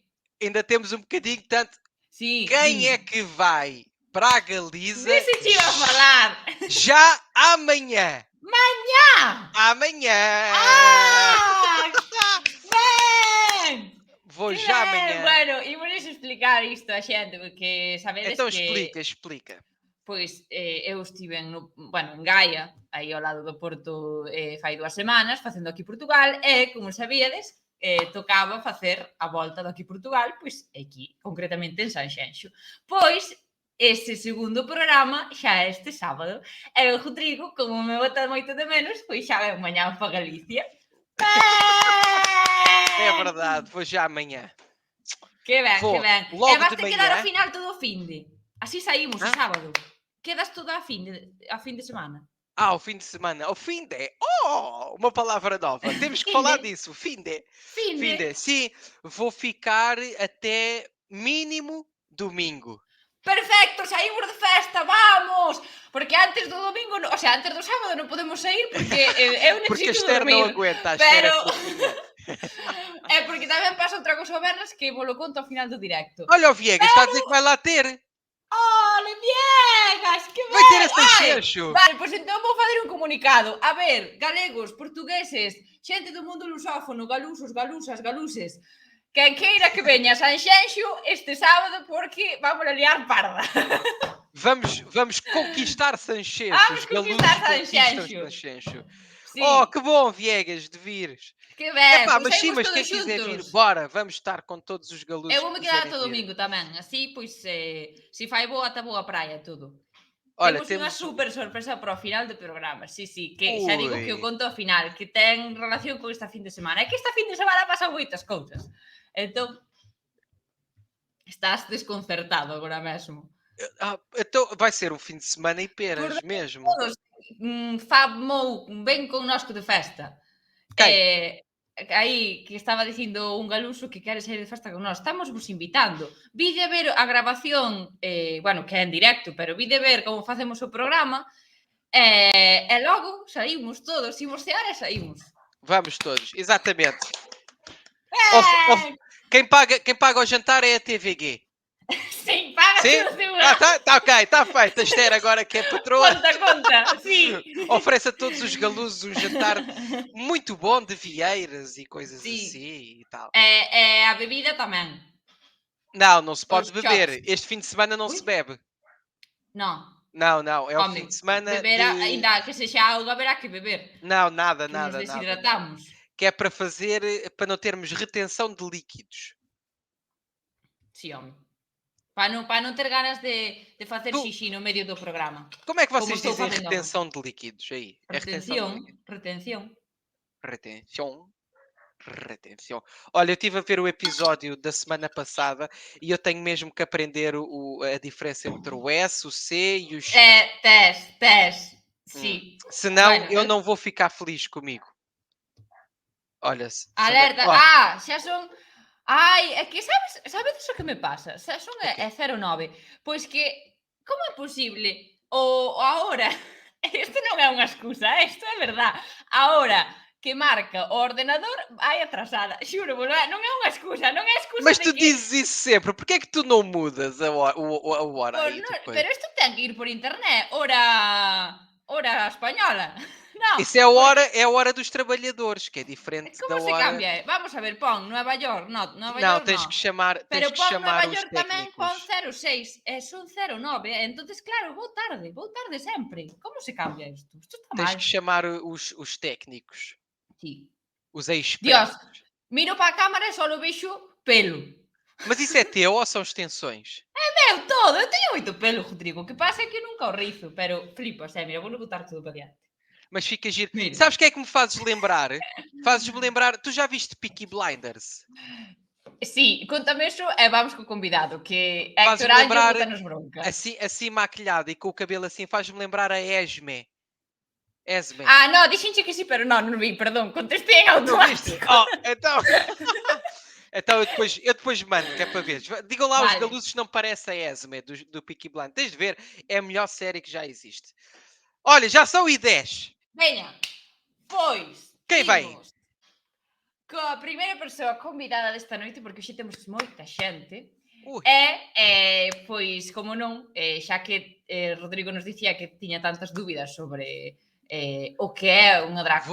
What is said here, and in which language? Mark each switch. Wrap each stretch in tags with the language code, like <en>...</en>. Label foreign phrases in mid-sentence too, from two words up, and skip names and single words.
<pt>Ainda temos um bocadinho, tanto.</pt> <gl>Sí,</gl> <pt>Quem</pt> <gl>dime.</gl> <pt>é que vai para a Galiza</pt> <gl>Vê se te iba a falar.</gl> <pt>já amanhã?</pt> <gl>Mañá!</gl> <pt>Amanhã!</pt> <gl>Ben! Vou já amanhã. Bueno, imos explicar isto a xente, porque sabedes</gl> <pt>Então</pt> <gl>que...</gl> <pt>explica.</pt> <gl>Pois, eu estive en Gaia, aí ao lado do Porto, fai 2 semanas, facendo aquí Portugal, e, como sabíades, tocaba facer a volta do aquí Portugal, pois aquí, concretamente en Sanxenxo. Pois, ese segundo programa xa é este sábado, e o Rodrigo, como me bota moito de menos, pois xa ven mañá para Galicia.</gl> <pt>É verdade, vou já amanhã.</pt> <gl>Que ben, que ben.</gl> <pt>Logo</pt> <gl>E vas</gl> <pt>de</pt> <gl>ter que</gl> <pt>manhã.</pt> <gl>dar ao final todo o finde. Así saímos o sábado. Quedas todo a fin de semana.</gl> <pt>O fim de semana. O fim de. Uma palavra nova. Temos que</pt> <gl>Finde.</gl> <pt>falar disso. Fim de.</pt> <gl>Finde.</gl> <pt>Sim, vou ficar até mínimo domingo.</pt> <gl>Perfecto, saímos de festa, vamos! Porque antes do domingo,</gl> <es>o sea,</es> <gl>antes do sábado non podemos sair porque eu</gl> <pt>Porque a</pt> <gl>necesito</gl> <pt>Esther não</pt> <gl>dormir.</gl> <pt>aguenta. A Esther</pt> <gl>Pero</gl> <pt>é fofinha.</pt> <gl>é porque tamén pasa outra cousa o vernas que vos lo conto ao final do directo.</gl> <pt>Olha o Viegas, está a dizer que vai lá ter.</pt> <gl>Ole, Viegas, que</gl> <pt>Vai ter</pt> <gl>ben!</gl> <pt>a Sanxenxo.</pt> <gl>Vale, pois entón vou fazer un comunicado. A ver, galegos, portugueses, xente do mundo lusófono, galusos, galusas, galuses, quen queira que veña a Sanxenxo este sábado porque vamos a liar parda.</gl> <pt>Vamos conquistar Sanxenxo. Vamos Os conquistar galusos conquistam Sanxenxo. Sanxenxo.</pt> <gl>Sí.</gl> <pt>Que bom, Viegas, de vires.</pt> <gl>Que ben,</gl> <pt>Epá,</pt> <gl>pois</gl> <pt>mas sim,</pt> <gl>saímos</gl> <pt>mas quem</pt> <gl>todos</gl> <pt>quiser vir,</pt> <gl>xuntos.</gl> <pt>bora, vamos estar com todos os galusos</pt> <gl>Eu vou-me quedar</gl> <pt>que</pt> <gl>ata</gl> <pt>quiserem vir.</pt> <gl>domingo tamén, así, pois, se fai boa, ata boa praia, todo.</gl> <pt>Olha,</pt> <gl>Temos unha super sorpresa para o final do programa, sí, que xa digo que o Ui. conto ao final, que ten relación con esta fin de semana. É que esta fin de semana pasan moitas cousas. Entón, estás desconcertado agora mesmo.</gl> <pt>Então vai ser um fim de semana e peras, Por mesmo. todos, famou ben connosco de festa. Quem?</pt> <gl>Aí que estaba dicindo un galuso que quere sair de festa con nós. Estamos vos invitando. Vide ver a grabación, bueno, que é en directo, pero vide ver como facemos o programa, e logo saímos todos, imos cear e saímos.</gl> <pt>Vamos todos, exatamente. Quem paga o jantar é a TVG. Sim, paga Sim? o seu. Tá ok, está feito. A Esther agora que é patroa. Conta, sim. Oferece a todos os galusos um jantar muito bom de vieiras e coisas Sim. assim e tal.</pt> <gl>A bebida tamén.</gl> <pt>Não se pode Os beber. shots. Este fim de semana não se bebe.</pt> <gl>Non.</gl> <pt>Não, é o</pt> <gl>Home,</gl> <pt>fim de semana</pt> <gl>beber, ainda que sexa auga, haberá que beber.</gl> <pt>Não, nada.</pt> <es>Nos deshidratamos.</es> <pt>Que é para fazer, para não termos retenção de líquidos.</pt> <gl>Sí, home. Para non ter ganas de facer xixi no medio do programa.</gl> <pt>Como é que</pt> <gl>Como</gl> <pt>vocês</pt> <gl>estou</gl> <pt>dizem</pt> <gl>facendo</gl> <pt>retenção de líquidos aí? É retenção de líquidos? Retenção. Olha, eu estive a ver o episódio da semana passada e eu tenho mesmo que aprender a diferença entre o S, o C e o X.</pt> <gl>Tes. Sim.</gl> <pt>Senão</pt> <gl>Bueno,</gl> <pt>eu não vou ficar feliz comigo. Olha,</pt> <gl>alerta. Xa son... Ai, é que sabes o que me pasa? Xa son é 09. Pois que, como é posible? Ahora, isto non é unha excusa, isto é verdad. Ahora que marca o ordenador, vai atrasada. Xuro, non é unha excusa, non é excusa.</gl> <pt>Mas</pt> <gl>de</gl> <pt>tu</pt> <gl>que...</gl> <pt>dizes isso sempre. Porquê é que tu não mudas a hora aí depois?</pt> <gl>Pero isto ten que ir por internet. Hora española. Non,</gl> <pt>isso é a hora dos trabalhadores, que é diferente da</pt> <gl>como se</gl> <pt>hora...</pt> <gl>cambia?</gl> <es>Vamos a ver,</es> <gl>pon Nueva York,</gl> <pt>Nova Não, York tens que chamar,</pt> <gl>pero pon Nueva</gl> <pt>os</pt> <gl>York tamén pon</gl> <pt>técnicos.</pt> <gl>06, son 09, entonces claro, vou tarde sempre. Como se cambia isto? Isto está</gl> <pt>Tens</pt> <gl>mal.</gl> <pt>que chamar os técnicos.</pt> <gl>Sí. Os expertos. Dios, miro para a cámara e só vexo pelo.</gl> <pt>Mas isso é teu ou são extensões?</pt> <gl>Meu todo, eu teño moito pelo, Rodrigo. O que pasa é que nunca o rizo, pero flipas, mira,</gl> <pt>vou botar tudo para diante. Mas fica giro.</pt> <gl>Mira.</gl> <pt>Sabes o que é que me fazes lembrar? Fazes-me lembrar... Tu já viste Peaky Blinders?</pt> <gl>Sí, contame eso e vamos co convidado, que</gl> <pt>Faz-me</pt> <gl>Héctor Anjo</gl> <pt>lembrar</pt> <gl>bota-nos bronca.</gl> <pt>assim maquilhado e com o cabelo assim, faz-me lembrar a Esme.</pt> <gl>Non, dixenche que sí, pero non vi, perdón, contestei en automático.</gl> <pt>Então... Então eu depois mando, que é para ver. Digam lá,</pt> <gl>Vale.</gl> <pt>Os galusos não parece a Esme do Peaky Blinders. Tens de ver, é a melhor série que já existe. Olha, já são I10.</pt> <gl>Veña, pois,</gl> <pt>Quem vai?</pt> <gl>Coa primeira persoa convidada desta noite, porque hoxe temos moita xente, Ui. pois, como non, xa que Rodrigo nos dicía que tiña tantas dúbidas sobre o que é unha drag</gl>